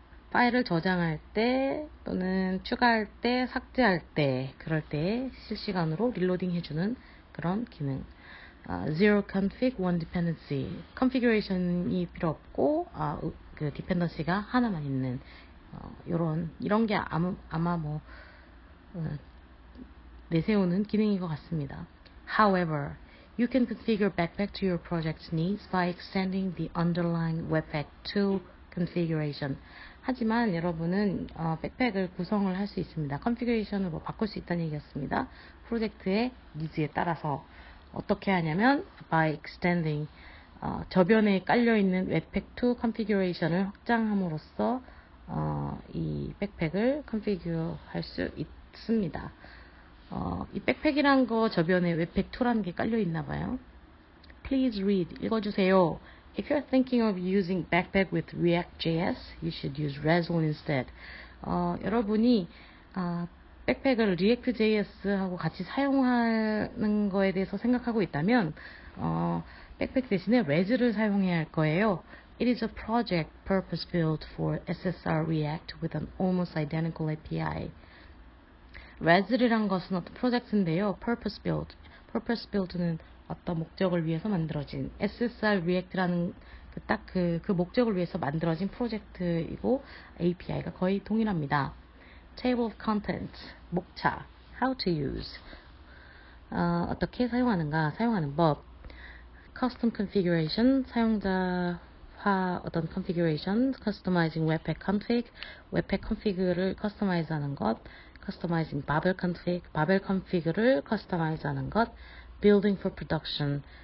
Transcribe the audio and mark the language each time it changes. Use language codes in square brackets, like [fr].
[ko] 파일을 저장할 때 또는 추가할 때, 삭제할 때, 그럴 때 실시간으로 릴로딩 해주는 그런 기능. [en] Zero config, one dependency. [ko] 컨피규레이션이 필요 없고 그 디펜던시가 하나만 있는 이런 게 아마 내세우는 기능인 것 같습니다. [en] However, you can configure Backpack to your project's needs by extending the underlying Webpack 2 configuration. [ko] 하지만 여러분은 백팩을 구성을 할 수 있습니다. 컨피규레이션으로 바꿀 수 있다는 얘기였습니다. 프로젝트의 니즈에 따라서 어떻게 하냐면 [en] by extending [ko] 저변에 깔려있는 웹팩2 컨피규레이션을 확장함으로써 이 백팩을 컨피규어 할 수 있습니다. 이 백팩이란 거 저변에 웹팩2라는 게 깔려있나봐요. [en] Please read. [ko] 읽어주세요. [en] If you're thinking of using Backpack with React.js, you should use Rezone instead. [ko] 여러분이 백팩을 React.js하고 같이 사용하는 거에 대해서 생각하고 있다면 백팩 대신에 Rez를 사용해야 할 거예요. [en] It is a project purpose-built for SSR React with an almost identical API. [ko] Rez이란 것은 어떤 프로젝트인데요. [en] Purpose-built. [ko] Purpose-built는 어떤 목적을 위해서 만들어진, SSR React라는 그 목적을 위해서 만들어진 프로젝트이고 API가 거의 동일합니다. [en] Table of Contents, 목차, How to use, [ko] 어떻게 사용하는가, 사용하는 법, [en] Custom Configuration, 사용자화 어떤 Configuration, Customizing Webpack Config, [ko] Webpack Config를 커스터마이즈하는 것, [en] Customizing Babel Config, [ko] Babel Config를 커스터마이즈하는 것, [en] Building for Production,